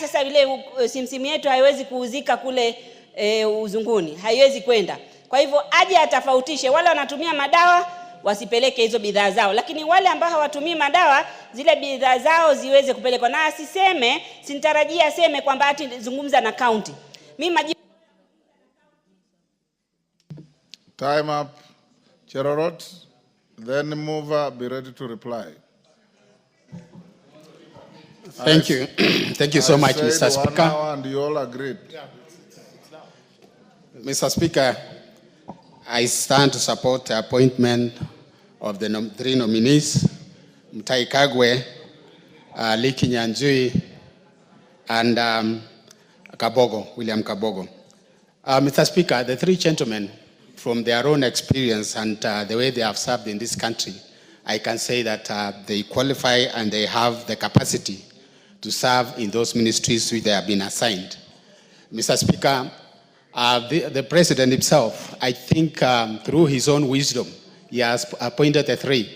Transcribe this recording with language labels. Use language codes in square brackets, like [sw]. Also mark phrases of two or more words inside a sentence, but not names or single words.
[sw] Sasa ile simsim yetu haiwezi kuuzika kule uzunguni, haiwezi kwenda. Kwa hivyo aje atafautishe, wale wanatumia madawa wasipeleke hizo bidhaa zao, lakini wale ambao hawatumii madawa zile bidhaa zao ziweze kupelekwa. Na asiseme, sinitarajia aseme kwamba ati zungumza na county. Mimi [en] Time up. Cherorot, then mover, be ready to reply. Thank you. Thank you so much, Mr. Speaker. 1 hour and you all agreed. Mr. Speaker, I stand to support the appointment of the three nominees, Mutahi Kagwe, Liki Nyanjui, and Kabogo, William Kabogo. Mr. Speaker, the three gentlemen, from their own experience and the way they have served in this country, I can say that they qualify and they have the capacity to serve in those ministries which they have been assigned. Mr. Speaker, the President himself, I think through his own wisdom, he has appointed the three.